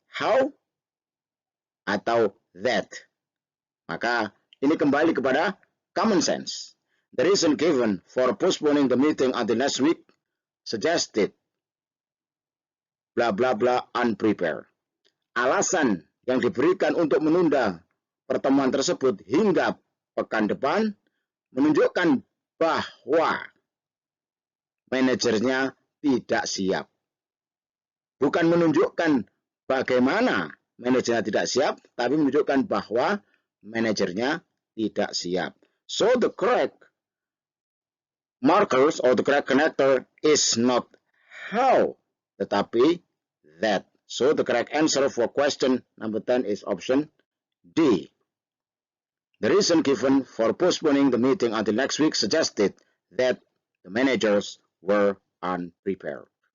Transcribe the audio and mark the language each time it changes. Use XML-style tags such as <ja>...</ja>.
<id>How atau that. Maka ini kembali kepada common sense.</id> <en>The reason given for postponing the meeting until next week suggested blah blah blah unprepared.</en> <id>Alasan yang diberikan untuk menunda pertemuan tersebut hingga pekan depan menunjukkan bahwa manajernya tidak siap. Bukan menunjukkan bagaimana manajernya tidak siap, tapi menunjukkan bahwa manajernya tidak siap.</id> <en>So the correct markers or the correct connector is not how,</en> <id>tetapi</id> <en>that. So the correct answer for question number 10 is option D. The reason given for postponing the meeting until next week suggested that the managers were unprepared.</en>